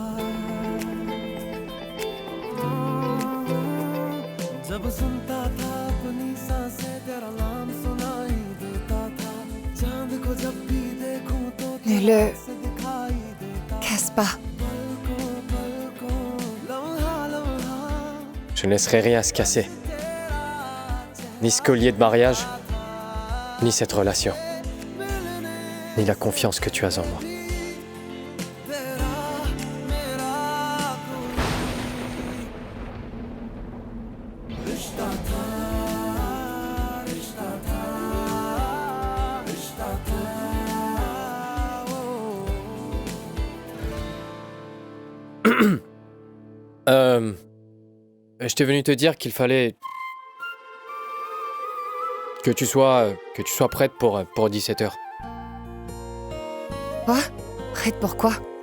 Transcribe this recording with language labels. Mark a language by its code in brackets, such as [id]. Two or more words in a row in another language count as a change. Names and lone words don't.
[hi] जब सुनता था अपनी सांसें तेरा नाम सुनाई देता था। चांद को जब भी देखूं तो [fr] Ne le [hi] से दिखाई देता। [fr] casse pas. [hi] पलकों लम्हा लम्हा [fr] Je ne laisserai rien se casser. Ni ce collier de mariage, ni cette relation, ni la confiance que tu as en moi. [hi] तेरा मेरा कोई रिश्ता था, रिश्ता था, रिश्ता था, ओ, [fr] Je t'ai venu te dire qu'il fallait que tu sois prête pour 17h. Quoi? Prête pour quoi?